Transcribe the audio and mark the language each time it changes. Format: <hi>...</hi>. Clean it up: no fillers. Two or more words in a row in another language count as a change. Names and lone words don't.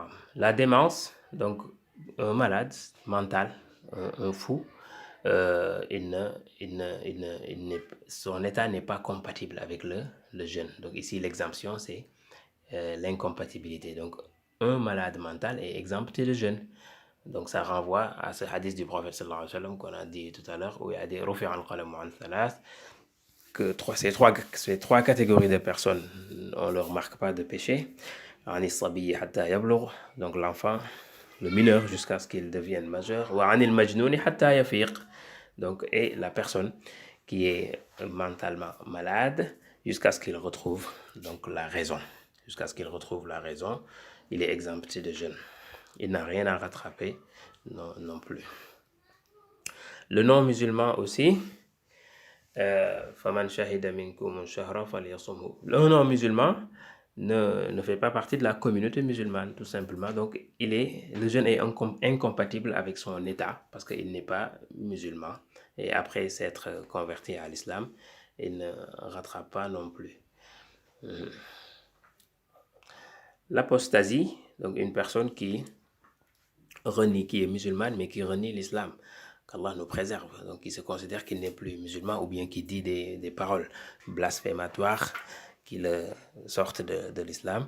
<fr>La démence, donc un malade mental, un fou, son état n'est pas compatible avec le jeûne. Donc ici, l'exemption, c'est l'incompatibilité. Donc, un malade mental est exempté de jeûne. Donc, ça renvoie à ce hadith du prophète</fr> <ar>صلى الله عليه وسلم</ar> <fr>qu'on a dit tout à l'heure, où il y a des</fr> <ar>رفع القلم عن ثلاث,</ar> <fr>que ces trois catégories de personnes, on ne leur marque pas de péché.</fr> <ar>عن الصبي حتى يبلغ,</ar> <fr>donc l'enfant, le mineur jusqu'à ce qu'il devienne majeur.</fr> <ar>وعن المجنون حتى يفيق,</ar> <fr>donc, et la personne qui est mentalement malade jusqu'à ce qu'il retrouve donc la raison. Jusqu'à ce qu'il retrouve la raison, il est exempté de jeûne. Il n'a rien à rattraper non plus. Le non-musulman aussi,</fr> <ar>فمن شهد منكم الشهر فليصمه.</ar> <fr>Le non-musulman ne fait pas partie de la communauté musulmane, tout simplement. Donc, le jeûne est incompatible avec son état, parce qu'il n'est pas musulman. Et après s'être converti à l'islam, il ne rattrape pas non plus. L'apostasie, donc une personne qui est musulmane, mais qui renie l'islam, qu'Allah nous préserve, donc qui se considère qu'il n'est plus musulman, ou bien qui dit des paroles blasphématoires qui le sortent de l'islam.</fr>